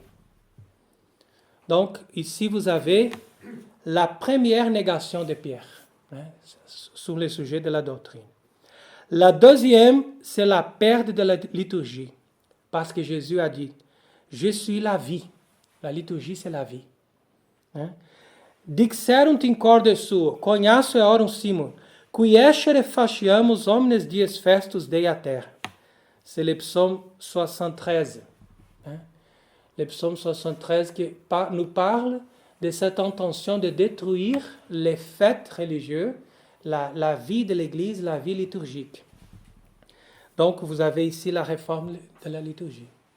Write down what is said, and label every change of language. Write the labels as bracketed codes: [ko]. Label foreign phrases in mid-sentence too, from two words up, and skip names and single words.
[fr] Donc, ici, vous avez la première négation de Pierre, sur le sujet de la doctrine. La deuxième, c'est la perte de la liturgie, parce que Jésus a dit, « Je suis la vie ». La liturgie, c'est la vie. [la] Dixerunt in corde suo, cognasso eorum simul, qui escere faciamus omnes dies festus Dei a terra. [fr] C'est le psaume 73. Le psaume 73 qui nous parle de cette intention de détruire les fêtes religieuses, la vie de l'Église, la vie liturgique. Donc, vous avez ici la réforme de la liturgie.